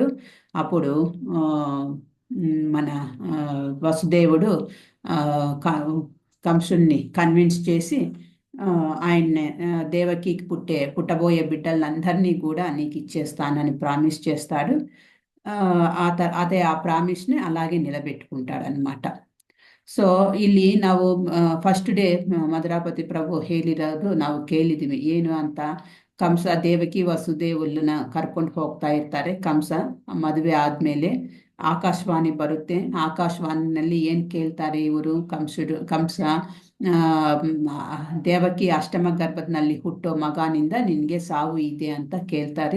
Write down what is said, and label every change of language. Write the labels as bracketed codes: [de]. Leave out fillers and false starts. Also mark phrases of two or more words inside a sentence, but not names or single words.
[te] అప్పుడు మన వసుదేవుడు కంసుని కన్విన్స్ చేసి ఆయన్ని దేవకికి పుట్టబోయే బిడ్డలందరినీ కూడా నీకు ఇచ్చేస్తానని ప్రామిస్ చేస్తాడు. అదే ఆ ಪ್ರಾಮಿಸ್ని అలాగే నిలబెట్టుకుంటాడు అనమాట. [kn] ಸೊ ಇಲ್ಲಿ ನಾವು [en] first day [kn] ಮಧುರಾಪತಿ ಪ್ರಭು ಹೇಳಿರೋದು ನಾವು ಕೇಳಿದ್ವಿ. ಏನು ಅಂತ, ಕಂಸ ದೇವಕಿ ವಸುದೇವನ್ನ ಕರ್ಕೊಂಡು ಹೋಗ್ತಾ ಇರ್ತಾರೆ. ಕಂಸ ಮದುವೆ ಆದ್ಮೇಲೆ ಆಕಾಶವಾಣಿ ಬರುತ್ತೆ. ಆಕಾಶವಾಣಿನಲ್ಲಿ ಏನ್ ಕೇಳ್ತಾರೆ ಇವರು, ಕಂಸ ದೇವಕಿ ಅಷ್ಟಮ ಗರ್ಭದಲ್ಲಿ ಹುಟ್ಟೋ ಮಗನಿಂದ ನಿನ್ಗೆ ಸಾವು ಇದೆ ಅಂತ ಕೇಳ್ತಾರೆ.